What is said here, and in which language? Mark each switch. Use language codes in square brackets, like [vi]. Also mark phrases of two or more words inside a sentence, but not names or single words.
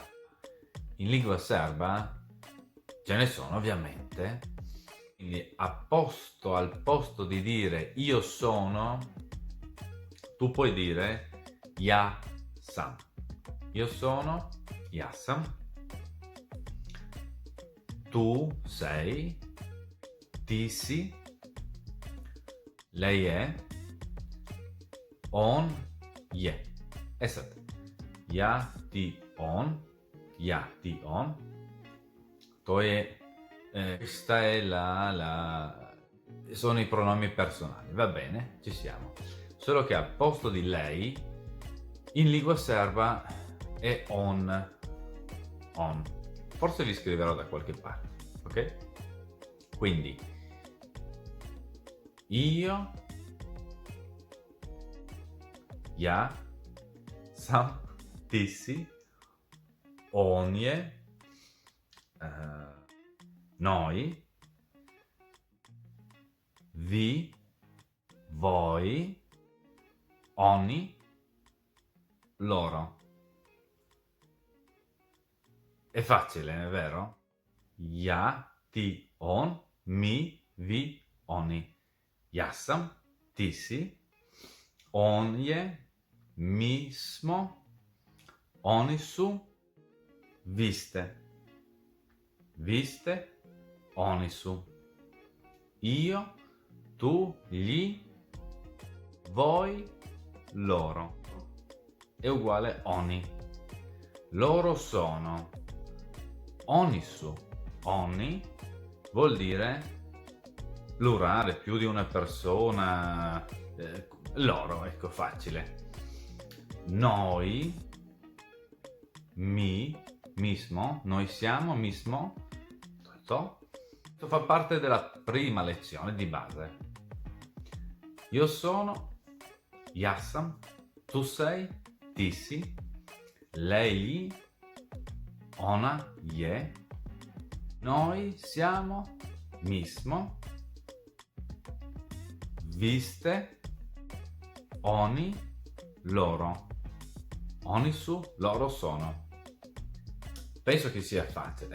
[it] In lingua serba ce ne sono ovviamente, quindi al posto di dire io sono, tu puoi dire [sr] ja sam. [it] Io sono [sr] ja sam. [it] Tu sei, [sr] ti si, [it] lei è, [sr] on je. Esatto. Ja ti on, to je, [it] questa è sono i pronomi personali, va bene, ci siamo. Solo che al posto di lei in lingua serba è on. Forse vi scriverò da qualche parte, ok? Quindi io, [sr] ja sam, ti si, on je, [it] noi, vi, voi, oni, loro. È facile, è vero? [sr] Ja, ti, on, mi, vi, oni. Ja sam, ti si, on je, mi smo, oni su, vi ste, oni su. [it] Io, tu, gli, voi, loro. È uguale oni. Loro sono. [sr] Oni su. [it] Oni vuol dire plurale, più di una persona, loro, ecco, facile. Noi, mismo, noi siamo, mismo, to. Questo fa parte della prima lezione di base. Io sono, [sr] ja sam, [it] tu sei, [sr] ti si, [it] lei, [sr] ona je, [it] noi siamo, [sr] mismo, vi ste, oni, [it] loro. [sr] Oni su, [it] loro sono. Penso che sia facile.